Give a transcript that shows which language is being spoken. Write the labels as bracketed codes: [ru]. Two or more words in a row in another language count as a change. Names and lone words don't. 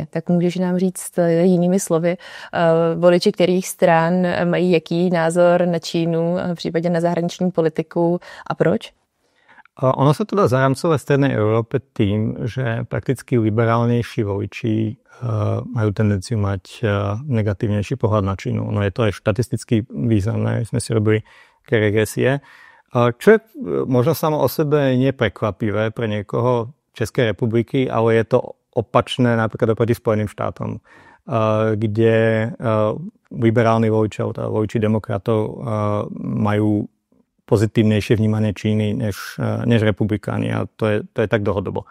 [cs] Tak můžeš nám říct jinými slovy, voliči kterých stran mají jaký názor na Čínu, v případě na zahraniční politiku a proč? [sk] Ono sa to dá zaramcovať v Strednej Európe tým, že prakticky liberálnejší voliči majú tendenciu mať negatívnejší pohľad na Čínu. No je to aj štatisticky významné, sme si robili regresie. Čo je možno samo o sebe neprekvapivé pre niekoho Českej republiky, ale je to opačné napríklad oproti Spojeným štátom, kde liberálni voliči, teda voliči demokratov majú pozitívnejšie vnímanie Číny než republikáni, a to je tak dlhodobo.